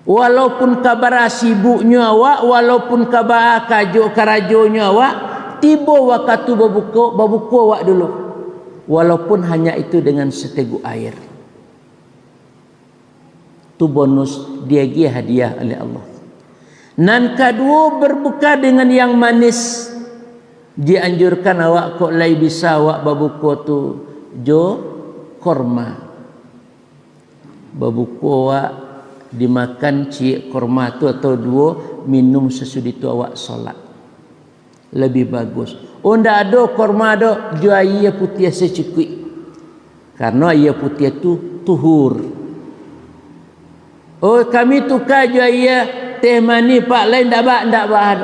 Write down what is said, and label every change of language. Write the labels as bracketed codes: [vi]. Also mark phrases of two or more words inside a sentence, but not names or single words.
[min] Walaupun kabar sibuknya awak, walaupun kabar karajonya awak, tiba waktu berbuka awak dulu. [id] Walaupun hanya itu dengan seteguk air. Itu bonus dia hadiah oleh Allah. Nan kedua berbuka dengan yang manis. [min] Dianjurkan awak kok lai bisa awak berbuka tu jo korma. Berbuka awak dimakan cik korma tu atau dua, minum sesudah itu awak solat. [id] Lebih bagus. [min] Oh ndak ada korma ada jual air putih secukupnya. [id] Karena air putih itu tuhur. [min] Oh kami tukar jual air teh manis pak lain ndak ada.